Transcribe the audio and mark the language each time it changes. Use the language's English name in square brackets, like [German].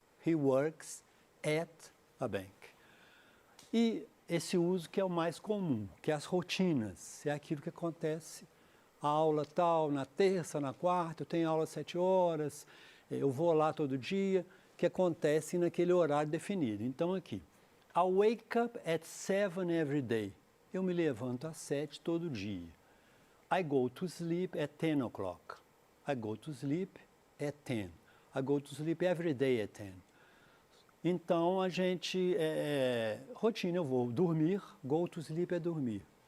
[English] He works at a bank. [Portuguese] E esse uso que é o mais comum, que é as rotinas. É aquilo que acontece. A aula tal, na terça, na quarta, eu tenho aula às 7 horas, eu vou lá todo dia, que acontece naquele horário definido. Então, aqui, [English] I wake up at 7 every day. [Portuguese] Eu me levanto às 7 todo dia. [English] I go to sleep at 10 o'clock. I go to sleep at 10. I go to sleep every day at 10. [Portuguese] Então, a gente, rotina, eu vou dormir, [English] go to sleep [Portuguese] é dormir.